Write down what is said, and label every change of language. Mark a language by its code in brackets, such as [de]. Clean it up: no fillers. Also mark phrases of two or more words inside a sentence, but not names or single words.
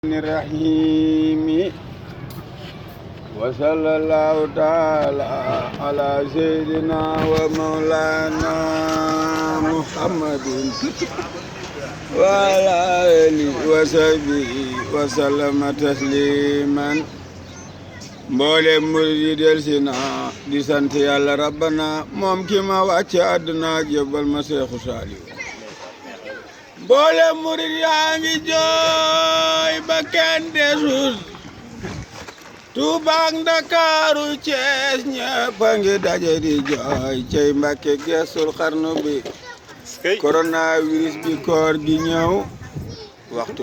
[ar] الرحيم وصلى الله تعالى على سيدنا ومولانا محمد وعلى آله وصحبه وسلم تسليما [wo] mboolem murid yi delsi na di sant Yàlla rabbana moom ki ma wàcce àdduna jébbal ma Seexu Saaliw mboolem murid yaa ngi jooy ba kenn desul Tuuba ak Ndakaaru Cees ñëpp a ngi daje di jooy cey Mbàkke geesul xarnu bi coronavirus bi koor gi ñëw waxtu